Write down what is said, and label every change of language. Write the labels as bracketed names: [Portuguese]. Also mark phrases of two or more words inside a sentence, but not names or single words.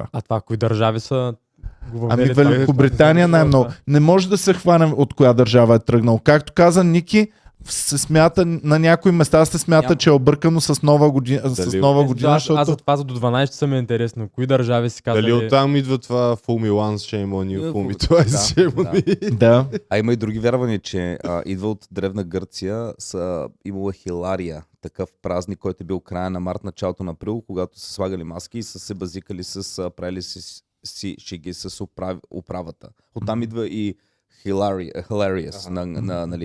[Bulgarian] А това кои държави са го въвели? Ами Великобритания най-много. Не може да се хванем от коя държава е тръгнал. Както каза Ники, се смята, на някои места се смята, че е объркано с нова година. Аз за това за до 12 часа ми е интересно. Кои държави си казали? Дали оттам идва това [English] Fool me once, shame on you, fool me twice, shame on me. [Bulgarian] Да. А има и други вярвания, че идва от древна Гърция, имала Хилария, такъв празник, който е бил края на март, началото на април, когато са слагали маски и са се базикали правили си шеги с управата. Оттам идва и Hilarious, нали.